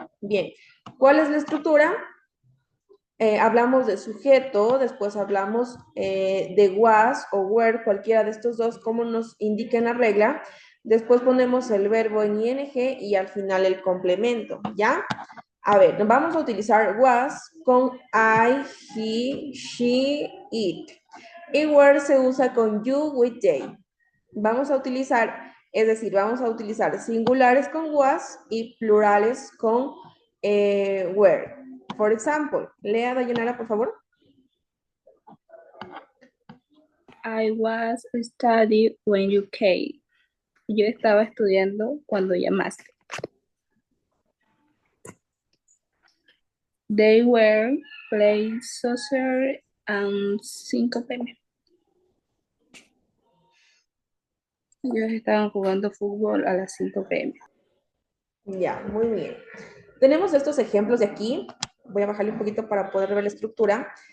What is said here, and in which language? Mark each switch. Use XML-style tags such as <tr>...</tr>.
<es>Bien, ¿cuál es la estructura? Hablamos de sujeto, después hablamos de was o were, cualquiera de estos dos, como nos indica en la regla. Después ponemos el verbo en ing y al final el complemento, ¿ya? A ver, vamos a utilizar was con I, he, she, it. Y were se usa con you, with, they. Vamos a utilizar, es decir, vamos a utilizar singulares con was y plurales con were.</es> <en>For example,</en> <es>lea Dayanara, por favor.</es> <en>I was studying when you came.</en> <es>Yo estaba estudiando cuando llamaste.</es> <en>They were playing soccer and 5 p.m.</en> <es>Ellos estaban jugando fútbol a las 5 p.m. Ya, muy bien. Tenemos estos ejemplos de aquí. Voy a bajarle un poquito para poder ver la estructura.</es>